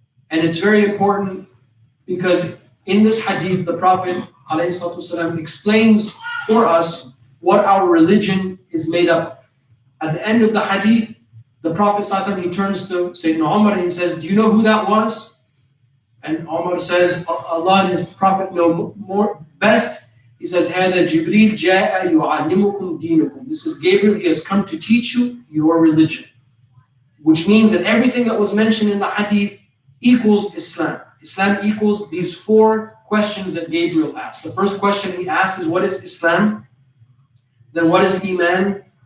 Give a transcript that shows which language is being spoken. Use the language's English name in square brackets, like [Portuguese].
[English] And it's very important because in this hadith, the Prophet ﷺ explains for us what our religion is made up of. At the end of the hadith, the Prophet ﷺ, he turns to Sayyidina Umar and he says, do you know who that was? And Umar says, Allah and His Prophet know more best. He says, [Arabic] هَذَا جِبْرِيلٌ جَاءَ يُعَلِّمُكُمْ دِينُكُمْ. [English] This is Gabriel, he has come to teach you your religion. Which means that everything that was mentioned in the hadith equals Islam. Islam equals these four questions that Gabriel asked. The first question he asked is, what is Islam? Then what is Iman?